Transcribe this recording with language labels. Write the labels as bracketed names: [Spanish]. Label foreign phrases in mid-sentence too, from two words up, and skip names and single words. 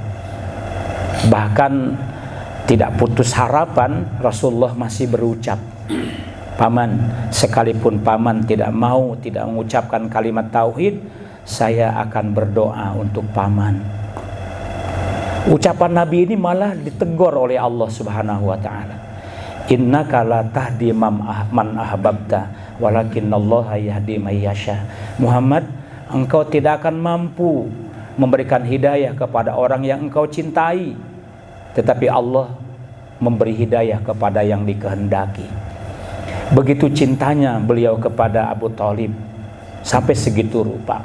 [Indonesian] Bahkan tidak putus harapan, Rasulullah masih berucap, "Paman, sekalipun paman tidak mengucapkan kalimat tauhid, saya akan berdoa untuk paman." Ucapan Nabi ini malah ditegur oleh Allah [Arabic] سبحانه وتعالى. "إنك لا تهدي من أحببت ولكن الله يهدي من يشاء." [Indonesian] Muhammad, engkau tidak akan mampu memberikan hidayah kepada orang yang engkau cintai, tetapi Allah memberi hidayah kepada yang dikehendaki. Begitu cintanya beliau kepada Abu Thalib, sampai segitu rupa.